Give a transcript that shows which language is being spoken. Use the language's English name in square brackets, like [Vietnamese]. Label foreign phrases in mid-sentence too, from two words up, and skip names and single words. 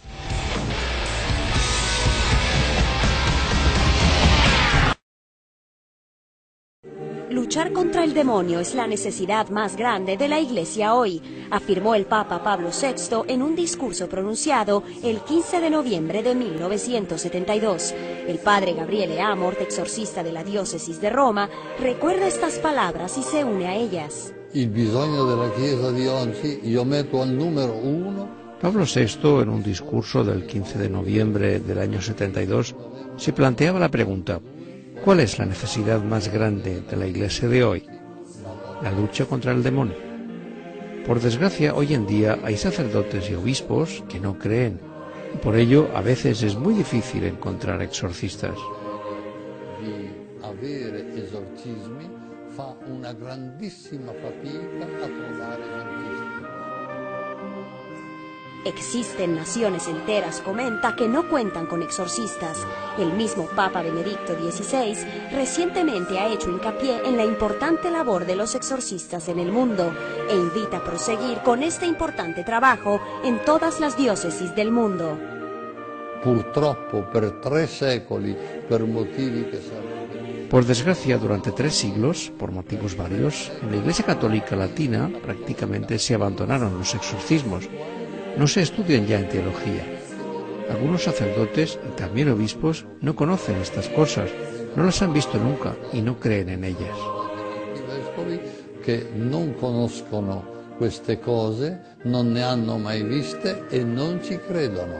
[Spanish] Luchar contra el demonio es la necesidad más grande de la Iglesia hoy, afirmó el Papa Pablo VI en un discurso pronunciado el 15 de noviembre de 1972. El padre Gabriele Amorth, exorcista de la diócesis de Roma, recuerda estas palabras y se une a ellas. [Italian] Il bisogno della Chiesa di oggi io metto al numero 1. [Spanish] Pablo VI, en un discurso del 15 de noviembre del año 72, se planteaba la pregunta: ¿cuál es la necesidad más grande de la Iglesia de hoy? La lucha contra el demonio. Por desgracia, hoy en día hay sacerdotes y obispos que no creen, y por ello a veces es muy difícil encontrar exorcistas. [Italian] Avere esorcismi fa una grandissima fatica a trovare esorcisti. [Spanish] Existen naciones enteras, comenta, que no cuentan con exorcistas. El mismo Papa Benedicto XVI recientemente ha hecho hincapié en la importante labor de los exorcistas en el mundo e invita a proseguir con este importante trabajo en todas las diócesis del mundo. [Italian] Purtroppo per 3 secoli, per motivi che sarebbero... [Spanish] Por desgracia, durante 3 siglos, por motivos varios, en la Iglesia Católica Latina prácticamente se abandonaron los exorcismos. No se estudian ya en teología. Algunos sacerdotes y también obispos no conocen estas cosas, no las han visto nunca y no creen en ellas. [Italian] I vescovi che non conoscono queste cose, non ne hanno mai viste e non ci credono.